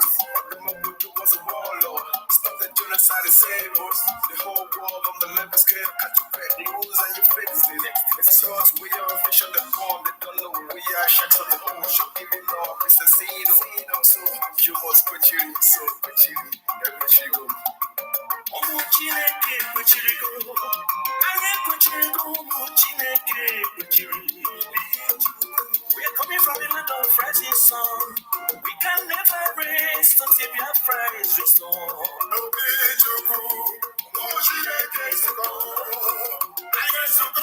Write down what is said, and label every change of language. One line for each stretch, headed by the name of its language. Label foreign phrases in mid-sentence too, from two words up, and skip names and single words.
English: What the mob would do was a warlord. Stop the genocide and save us. The whole world on the level scale. Can't you break rules and you fix it? It's us, we are official, the form. They don't know we are sharks on the ocean. Giving up, it's the scene. So you must quit you. So quit you. Quit you.
Igbo: Chineke kwechirigo anyị kwechirigo ụmụ Chineke kwechiri.
English: We're coming from the land of rising sun. We can never rest until Biafra is restored.
Igbo: Obi Chukwu ụmụ Chineke zukọ anyị zukọ